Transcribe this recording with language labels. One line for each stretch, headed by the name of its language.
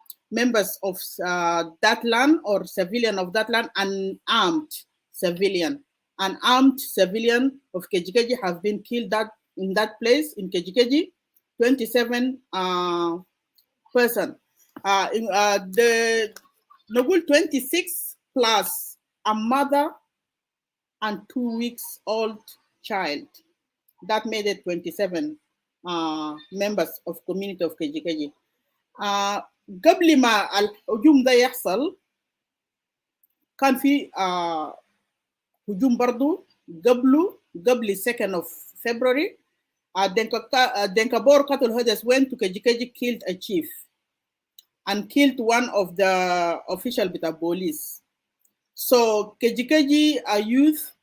English: members of that land or civilian of that land, unarmed civilian of KGKG have been killed in that place in KGKG, 27 person. The Nobel 26 plus a mother and 2 weeks old child. That made it 27 members of community of KGKG.
Arabic: قبل ما الهجوم ده يحصل كان في هجوم برضو قبل
English: 2nd of February. Denkabor cattle herders went to KGKG, killed a chief and killed one of the official with the police. So KGKG youth